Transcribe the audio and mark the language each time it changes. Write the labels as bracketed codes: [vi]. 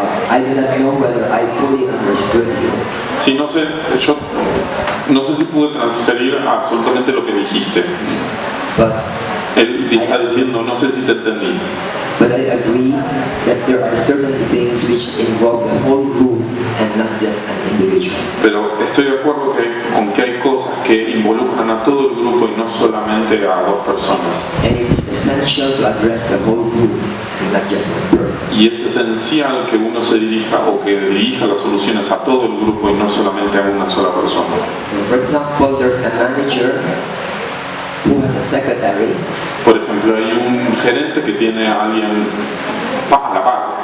[en] I do not know whether I fully understood you, [es] Sí, no sé, yo no sé si pude transferir absolutamente lo que dijiste. [en] but [es] Él está diciendo, no sé si te entendí, [en] I agree that there are certain things which involve the whole group and not just an individual. [es] pero estoy de acuerdo con que hay cosas que involucran a todo el grupo y no solamente a dos personas. [en] And it is essential to address the whole group and not just one person. [es] Y es esencial que uno se dirija o que dirija las soluciones a todo el grupo y no solamente a una sola persona. [en] So for example, there's a manager who has a secretary, [es] Por ejemplo, hay un gerente que tiene a alguien a la par